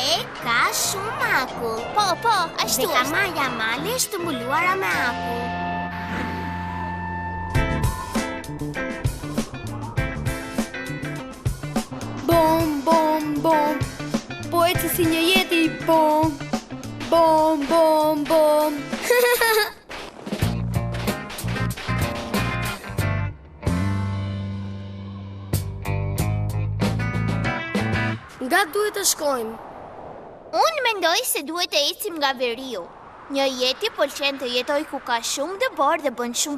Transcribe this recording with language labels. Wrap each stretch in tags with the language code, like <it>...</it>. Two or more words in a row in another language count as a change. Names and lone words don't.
<sq>ka shumë akull. Po, ashtu Dhe ka është. maja malesh të mbuluara me akull. bom, bom, bom. Po eci si një yeti, bom, bom, bom, bom. Nga duhet të shkojmë? Unë mendoj se duhet të ecim nga veriu. Një jeti pëlqen të jetoj ku ka shumë dëbor dhe bën shumë</sq>